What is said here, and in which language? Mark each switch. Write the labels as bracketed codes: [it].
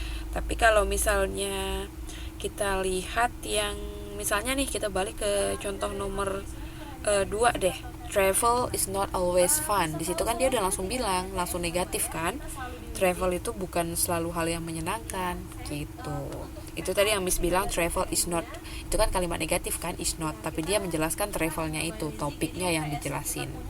[id] Tapi kalau misalnya kita lihat yang misalnya nih, kita balik ke contoh nomor 2 deh. [en] Travel is not always fun. [id] Di situ kan dia udah langsung bilang, langsung negatif kan. Travel itu bukan selalu hal yang menyenangkan gitu. Itu tadi yang Miss bilang [en] travel is not. [id] Itu kan kalimat negatif kan, is not. Tapi dia menjelaskan travelnya itu, topiknya yang dijelasin.